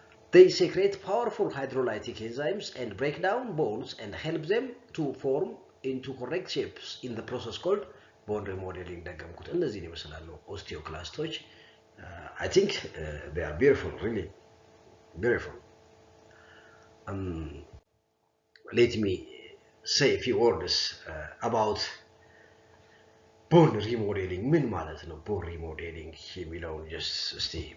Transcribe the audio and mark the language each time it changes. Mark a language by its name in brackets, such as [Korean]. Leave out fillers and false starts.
[English] They secrete powerful hydrolytic enzymes and break down bones and help them to form into correct shapes in the process called bone remodeling. [Amharic] ደገምኩት እነዚህ ይመስላሉ osteoclastoች. [English] I think they are beautiful, really beautiful. Let me say a few words about bone remodeling. [Amharic] ምን ማለት ነው bone remodeling የሚለውን [English] just see.